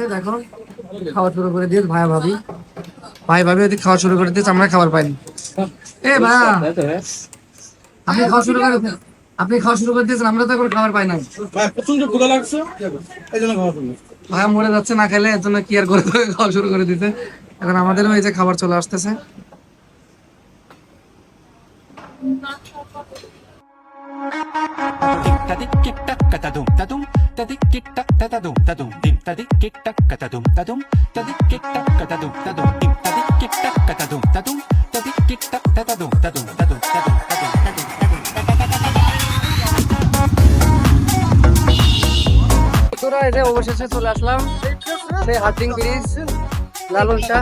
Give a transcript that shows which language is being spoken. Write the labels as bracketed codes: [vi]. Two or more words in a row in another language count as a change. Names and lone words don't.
[bn] দেখো খাওয়া শুরু করে দিয়েছে ভাই ভাবি ওইদিকে খাওয়া শুরু করে দিয়েছে, আমরা খাবার পাইনি। এ ভাইয়া, আপনি খাওয়া শুরু করে দিয়েছেন, আমরা তো এখন খাবার পাই না। প্রচন্ড ক্ষুধা লাগছে, এই জন্য খাওয়া শুরু। ভাইয়া মরে যাচ্ছে না খেলে, এর জন্য কি আর করে খাওয়া শুরু করে দিতে। এখন আমাদেরও এই যে খাবার চলে আসতেছে। Tadik tik tak katadum tadum tadik tik tak tatadum tadum dim tadik tik tak katadum tadum tadik tik tak katadum tadum dim tadik tik tak katadum tadum tadik tik tak tatadum tadum tadum tadum tadum tadum তোরা এই যে অবশেষে চলে আসলাম সেই হাটিং ব্রিজ, লালন শাহ।